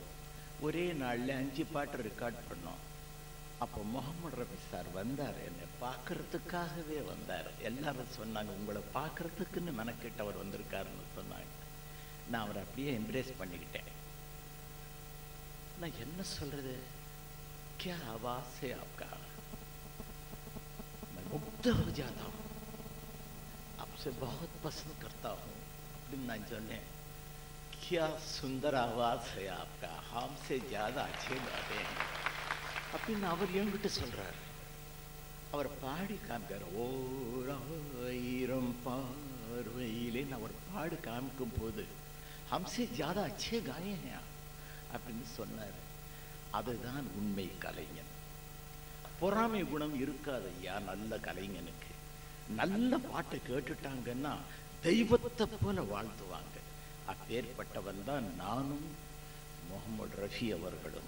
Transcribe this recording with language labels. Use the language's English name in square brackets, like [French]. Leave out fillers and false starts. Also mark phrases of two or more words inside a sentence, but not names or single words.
[Tamil] ஒரே நாளில் 5 பாட்டு ரெக்கார்ட் பண்ணோம். அப்போ முகமது ரஃபி சார் வந்தார், என்னை பார்க்கறதுக்காகவே வந்தார். எல்லாரும் சொன்னாங்க, உங்களை பார்க்கறதுக்குன்னு மெனக்கிட்டு அவர் வந்திருக்காருன்னு சொன்னாங்க. நான் அவரை அப்படியே எம்ப்ரேஸ் பண்ணிக்கிட்டேன். நான் என்ன சொல்றது, [Hindi] क्या आवाज है आपका, मैं मुग्ध हो जाता हूँ, आपसे बहुत पसंद करता हूँ [Tamil] அப்படின்னு நான் சொன்னேன். [Hindi] क्या सुंदर आवाज है आपका, हमसे ज्यादा अच्छे गाते हैं [Tamil] அப்படின்னு அவர் என்கிட்ட சொல்றாரு. அவர் பாடி காமிக்கார். ஓர் 1000 பார்வையிலே அவர் பாடு காமிக்கும் போது [Hindi] हमसे ज्यादा अच्छे गाए हैं [Tamil] அப்படின்னு சொன்னார். அதுதான் உண்மை கலைஞன். பொறாமை குணம் இருக்காது ஐயா நல்ல கலைஞனுக்கு. நல்ல பாட்டை கேட்டுட்டாங்கன்னா தெய்வத்தை போல வாழ்த்துவாங்க. அப்பேற்பட்டவன் தான் நானும் முகமது ரஃபி அவர்களும்.